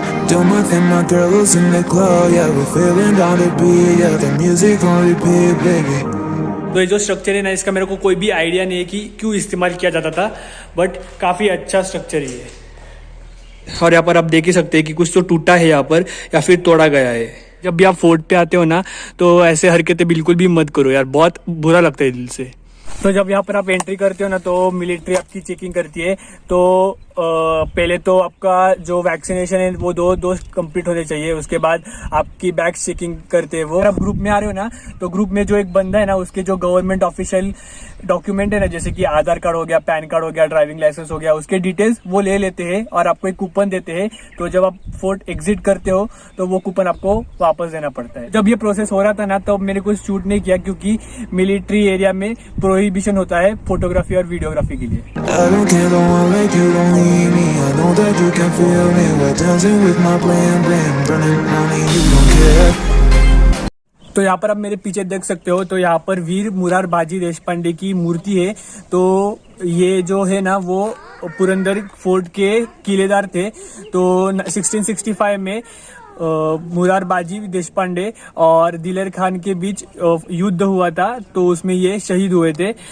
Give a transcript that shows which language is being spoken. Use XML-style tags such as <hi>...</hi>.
<en>Do my thing, my girls in the club, yeah, we're feeling down to beat, yeah, the music on repeat, baby.</en> <hi>तो ये जो structure है ना, इसका मेरे को कोई भी आइडिया नहीं है कि क्यों इस्तेमाल किया जाता था, बट काफ़ी अच्छा स्ट्रक्चर ही है। और यहाँ पर आप देख ही सकते हैं कि कुछ तो टूटा है यहाँ पर, या फिर तोड़ा गया है। जब भी आप फोर्ट पे आते हो ना, तो ऐसे हरकतें बिल्कुल भी मत करो यार, बहुत बुरा लगता है दिल से। तो जब यहाँ पर आप एंट्री करते हो ना, तो मिलिट्री आपकी चेकिंग करती है। तो पहले तो आपका जो वैक्सीनेशन है वो दो डोज कंप्लीट होने चाहिए, उसके बाद आपकी बैग्स चेकिंग करते हैं वो। आप ग्रुप में आ रहे हो ना, तो ग्रुप में जो एक बंदा है ना, उसके जो गवर्नमेंट ऑफिशियल डॉक्यूमेंट है ना, जैसे कि आधार कार्ड हो गया, पैन कार्ड हो गया, ड्राइविंग लाइसेंस हो गया, उसके डिटेल्स वो ले लेते हैं और आपको एक कूपन देते हैं। तो जब आप फोर्ट एग्जिट करते हो, तो वो कूपन आपको वापस देना पड़ता है। जब ये प्रोसेस हो रहा था ना, तब मैंने कुछ शूट नहीं किया, क्योंकि मिलिट्री एरिया में प्रोहिबिशन होता है फोटोग्राफी और वीडियोग्राफी के लिए।</hi> <en>I don't care, don't want like you, don't need me. I know that you can feel me. We're dancing with my plan, burning money, you don't care.</en> <hi>तो यहाँ पर आप मेरे पीछे देख सकते हो, तो यहाँ पर वीर मुरारबाजी देशपांडे की मूर्ति है। तो ये जो है ना, वो पुरंदर फोर्ट के किलेदार थे। तो 1665 में मुरारबाजी देशपांडे और दिलेर खान के बीच युद्ध हुआ था, तो उसमें ये शहीद हुए थे।</hi>